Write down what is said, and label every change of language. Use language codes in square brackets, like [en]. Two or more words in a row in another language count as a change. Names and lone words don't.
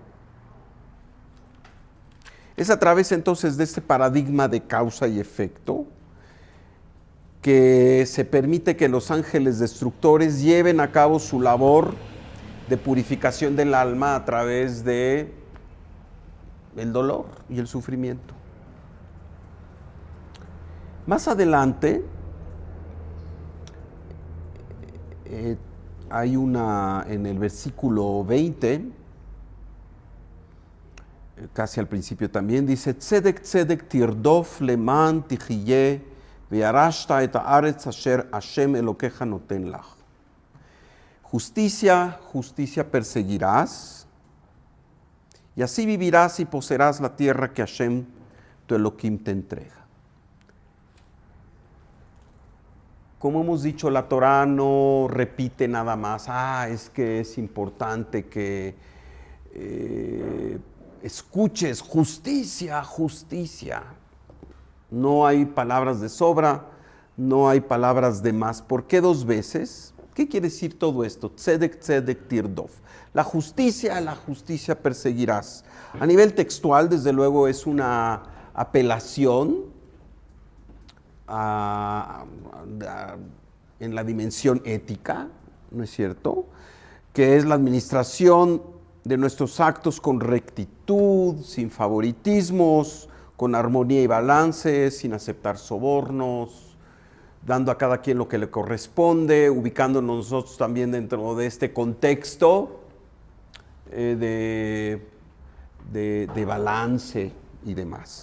[es] Es a través entonces de este paradigma de causa y efecto que se permite que los ángeles destructores lleven a cabo su labor de purificación del alma a través de el dolor y el sufrimiento. Más adelante hay en el versículo 20, casi al principio también, dice, [he] צדק צדק תרדוף למען תחיה וירשת את הארץ אשר השם אלוקיך נותן לך. [es] Justicia, justicia perseguirás, y así vivirás y poseerás la tierra que Hashem, tu Elohim, te entrega. Como hemos dicho, la Torá no repite nada más, es que es importante que escuches justicia, justicia. No hay palabras de sobra, no hay palabras de más. ¿Por qué dos veces? ¿Qué quiere decir todo esto? [he] צדק, צדק, תרדוף. [es] La justicia perseguirás. A nivel textual, desde luego, es una apelación en la dimensión ética, ¿no es cierto? Que es la administración de nuestros actos con rectitud, sin favoritismos, con armonía y balance, sin aceptar sobornos, dando a cada quien lo que le corresponde, ubicándonos nosotros también dentro de este contexto de balance y demás.